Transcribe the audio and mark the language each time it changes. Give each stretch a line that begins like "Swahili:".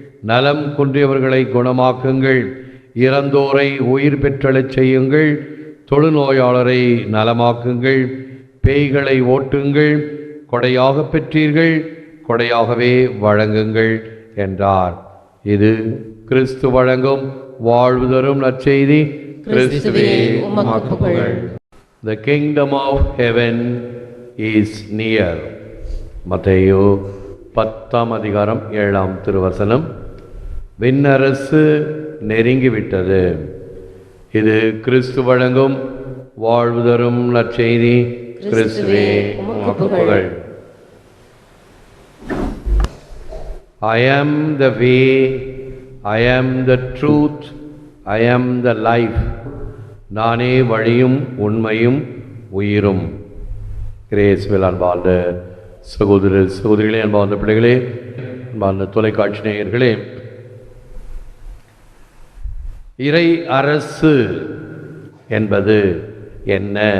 Tamil: நலம் குன்றியவர்களை குணமாக்குங்கள். இறந்தோரை உயிர் பெற்றெழச் செய்யுங்கள். தொழுநோயாளரை நலமாக்குங்கள். பேய்களை ஓட்டுங்கள். கொடையாக பெற்றீர்கள், கொடையாகவே வழங்குங்கள் என்றார். இது கிறிஸ்து வழங்கும் வாழ்வு தரும் நற்செய்தி. கிறிஸ்துவே உமக்கு புகழ்.
English: The kingdom of heaven is near.
Tamil: மத்தேயு 10:7 விண்ணரசு நெருங்கிவிட்டது. இது கிறிஸ்து வழங்கும் வாழ்வு தரும் நற்செய்தி. கிறிஸ்துவே உமக்கு புகழ்.
English: I am the way, I am the truth, I am the life.
Tamil: நானே வழியும் உண்மையும் உயிரும். கிரேஸ்வேல் அன்பார்ந்த சகோதரிகளே, அன்பார்ந்த பிள்ளைகளே, அன்பார்ந்த தொலைக்காட்சி நேயர்களே, இறை அரசு என்பது என்ன?